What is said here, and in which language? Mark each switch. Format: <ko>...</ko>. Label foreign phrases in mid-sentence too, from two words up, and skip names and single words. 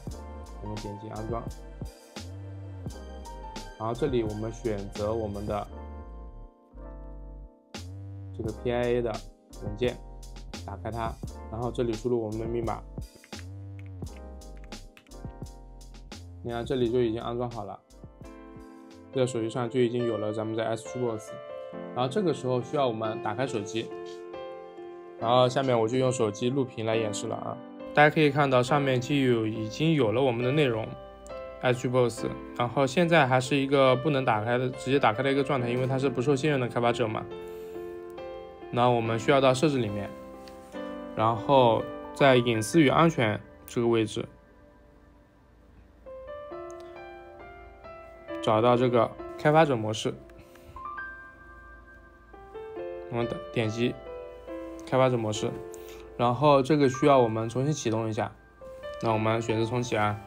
<zh>我們點擊安裝，然後這裡我們選擇我們的這個 PIA 的文件，打開它，然後這裡輸入我們的密碼。你看這裡就已經安裝好了，這個手機上就已經有了咱們的 iTunes。然後這個時候需要我們打開手機，然後下面我就用手機錄屏來演示了啊。大家可以看到上面已经有了我们的内容 Xbox，然後現在還是一個不能打開的直接打開的一個狀態，因為它是不受信任的開發者嘛。然後我們需要到設置裡面，然後在隱私與安全這個位置找到這個開發者模式，我們點擊開發者模式，然後這個需要我們重新啟動一下，那我們選擇重啟啊。</zh>